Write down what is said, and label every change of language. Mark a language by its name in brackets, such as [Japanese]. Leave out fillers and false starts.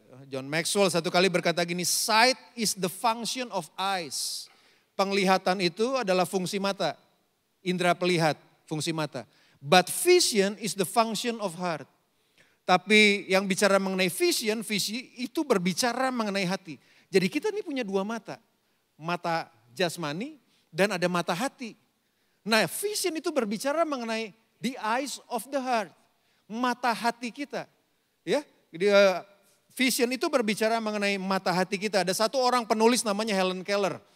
[English] John Maxwell [Indonesian] satu kali berkata gini, [English] sight is the function of eyes. [Indonesian] Penglihatan itu adalah fungsi mata, indera pelihat, fungsi mata. [English] But vision is the function of heart. [Indonesian] Tapi yang bicara mengenai vision, visi itu berbicara mengenai hati. Jadi kita ini punya 2 mata, mata jasmani dan ada mata hati. Nah vision itu berbicara mengenai [English] the eyes of the heart. [Indonesian] Mata hati kita. Ya, vision itu berbicara mengenai mata hati kita. Ada satu orang penulis namanya Helen Keller.